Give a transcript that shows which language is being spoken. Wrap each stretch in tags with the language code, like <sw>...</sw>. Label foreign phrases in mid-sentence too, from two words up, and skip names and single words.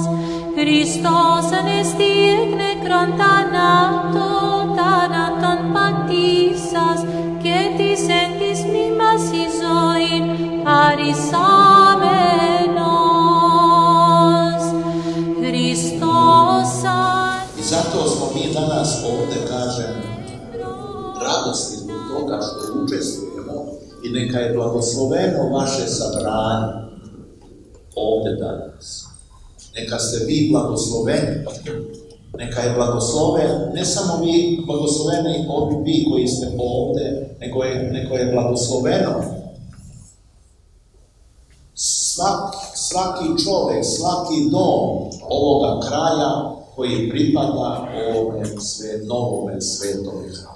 <el>Χριστός ανέστη εκ νεκρών, θάνατον πατήσας και της εν της μνήμασι ζωήν χαρισάμενος. Χριστός</el> <sr>I zato smo mi danas ovdje, kažem, radosni zbog toga što učestvujemo i neka je blagosloveno vaše sabranje ovdje danas. Neka ste vi blagosloveni, neka je blagosloven, ne samo vi blagosloveni vi koji ste ovdje, nego je blagosloveno svaki čovjek, svaki dom ovoga kraja koji pripada ovome novome svetome hramu.</sr>